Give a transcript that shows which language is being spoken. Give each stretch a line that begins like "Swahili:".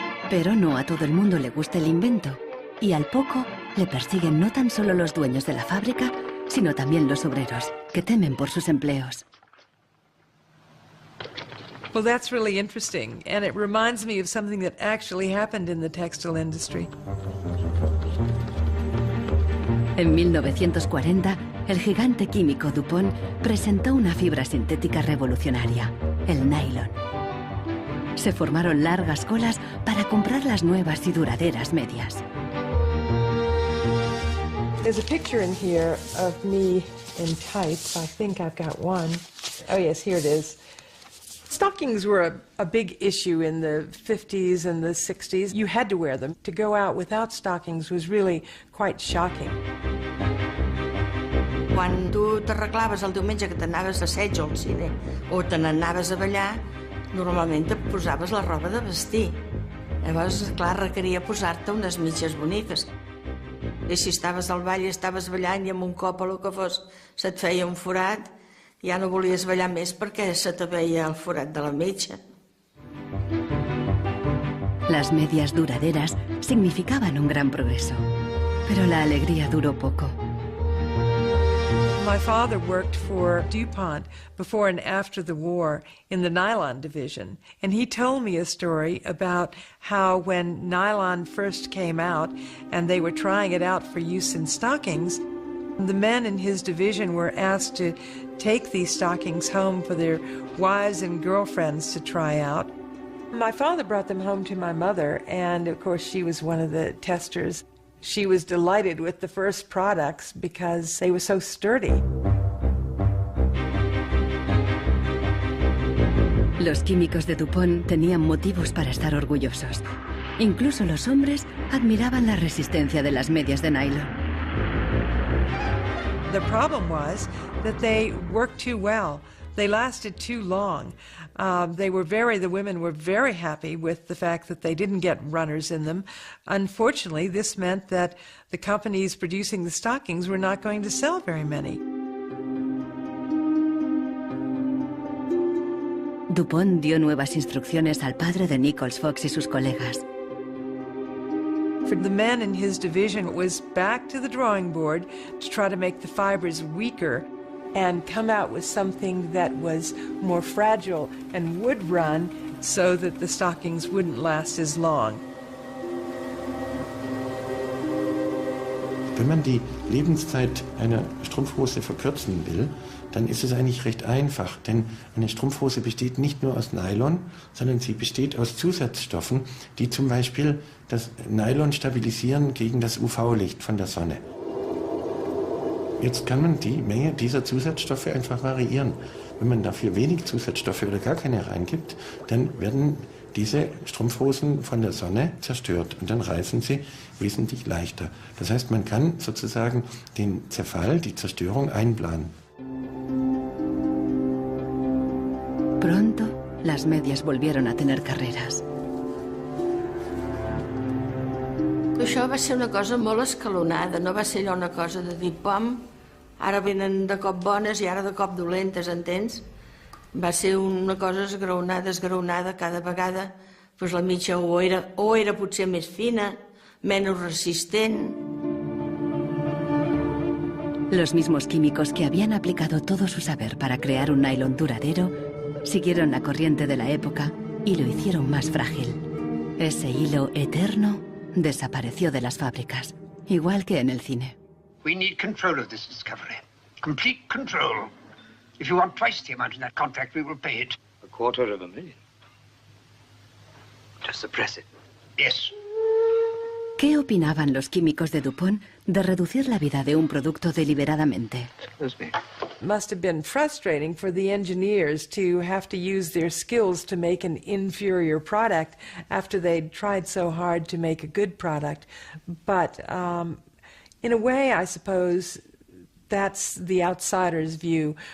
Spanish: Pero no a todo el mundo le gusta el invento, y al poco le persiguen no tan solo los dueños de la fábrica, sino también los obreros, que temen por sus empleos.
English: Well, that's really interesting, and it reminds me of something that actually happened in the textile industry.
Spanish: En 1940, el gigante químico DuPont presentó una fibra sintética revolucionaria, el nylon. Se formaron largas colas para comprar las nuevas y duraderas medias.
English: There's a picture in here of me in tights. I think I've got one. Oh yes, here it is. Stockings were a big issue in the 50s and the 60s. You had to wear them. To go out without stockings was really quite shocking.
Catalan: Quan tu t'arreglaves el diumenge que t'anaves a assaig o al cine o te n'anaves a ballar, normalment te posaves la roba de vestir. Llavors, clar, requeria posar-te unes mitges boniques. I si estaves al ball i estaves ballant i amb un cop o el que fos se't feia un forat, ja no volies ballar més perquè se te veia el forat de la mitja.
Spanish: Las medias duraderas significaban un gran progreso, pero la alegría duró poco.
English: My father worked for DuPont before and after the war in the nylon division, and he told me a story about how when nylon first came out and they were trying it out for use in stockings, the men in his division were asked to take these stockings home for their wives and girlfriends to try out. My father brought them home to my mother, and of course she was one of the testers. She was delighted with the first products because they were so sturdy.
Spanish: Los químicos de DuPont tenían motivos para estar orgullosos. Incluso los hombres admiraban la resistencia de las medias de nylon.
English: The problem was that they worked too well. They lasted too long. The women were very happy with the fact that they didn't get runners in them. Unfortunately, this meant that the companies producing the stockings were not going to sell very many.
Spanish: DuPont dio nuevas instrucciones al padre de Nichols Fox y sus colegas.
English: For the men in his division, it was back to the drawing board to try to make the fibers weaker and come out with something that was more fragile and would run so that the stockings wouldn't last as long.
German: Wenn man die Lebenszeit einer Strumpfhose verkürzen will, dann ist es eigentlich recht einfach, denn eine Strumpfhose besteht nicht nur aus Nylon, sondern sie besteht aus Zusatzstoffen, die zum Beispiel das Nylon stabilisieren gegen das UV-Licht von der Sonne. Jetzt kann man die Menge dieser Zusatzstoffe einfach variieren. Wenn man dafür wenig Zusatzstoffe oder gar keine reingibt, dann werden diese Strumpfhosen von der Sonne zerstört und dann reißen sie wesentlich leichter. Das heißt, man kann sozusagen den Zerfall, die Zerstörung einplanen.
Spanish: Pronto, las medias volvieron a tener carreras.
Catalan: Això va ser una cosa molt escalonada, no va ser allò una cosa de dir, pam, ara venen de cop bones i ara de cop dolentes, entens? Va ser una cosa esgraonada cada vegada, doncs la mitja o era potser més fina, menos resistent.
Spanish: Los mismos químicos que habían aplicado todo su saber para crear un nylon duradero siguieron la corriente de la época y lo hicieron más frágil. Ese hilo eterno desapareció de las fábricas, igual que en el cine.
English: We need control of this discovery. Complete control. If you want twice the amount in that contract, we will pay it. $250,000. To suppress it. Yes.
Spanish: ¿Qué opinaban los químicos de DuPont de reducir la vida de un producto deliberadamente?
English: Must have been frustrating for the engineers to have to use their skills to make an inferior product after they'd tried so hard to make a good product. But in a way, I suppose that's the outsider's view.